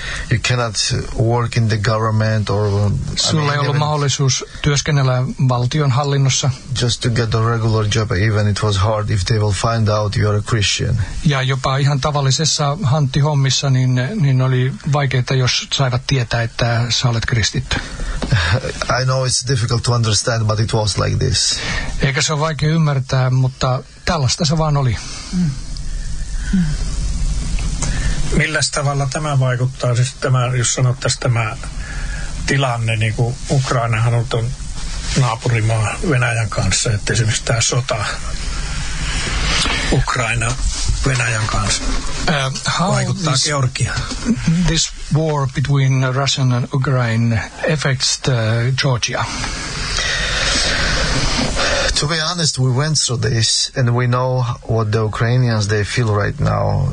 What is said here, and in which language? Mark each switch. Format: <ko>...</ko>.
<en>You cannot work in the government or...</en> <fi>Sulla ei ollut mahdollisuus työskennellä valtion hallinnossa.</fi> <en>Just to get a regular job, even it was hard if they will find out you are a Christian.</en> <fi>Ja jopa ihan tavallisessa hanttihommissa, niin oli vaikeaa, jos saivat tietää, että sä olet kristitty.</fi> <en>I know it's difficult to understand, but it was like this.</en> <fi>Eikä se ole vaikea ymmärtää, mutta tällaista se vaan oli. Millä tavalla tämä vaikuttaa, siis tämä, jos sanottaisiin tämä tilanne, niin kuin Ukrainahan on naapurimaa Venäjän kanssa, että esimerkiksi tämä sota Ukraina Venäjän kanssa vaikuttaa Georgiaan?</fi> <en>This war between Russia and Ukraine affects the Georgia? To be honest, we went through this and we know what the Ukrainians they feel right now.</en>